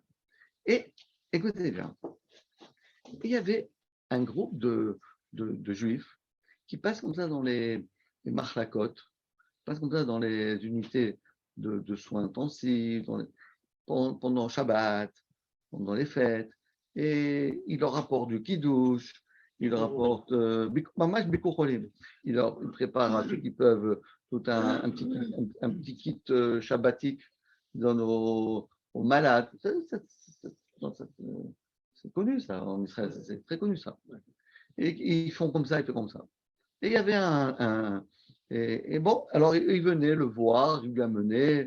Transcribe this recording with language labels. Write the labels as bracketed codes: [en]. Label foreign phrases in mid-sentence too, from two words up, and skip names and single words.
[fr] Et écoutez bien, il y avait un groupe de juifs qui passent comme ça dans les marlakot, passent comme ça dans les unités de soins intensifs, pendant Shabbat, pendant les fêtes, et ils leur apportent du kiddush, ils leur apportent [he] mamash bikur cholim. [fr] Ils préparent à ceux qui peuvent tout un petit kit shabbatique, ils donnent aux malades. C'est connu ça en Israël, c'est très connu ça. Et ils font comme ça, ils font comme ça. Et il y avait et bon, alors il venait le voir, il lui amenait.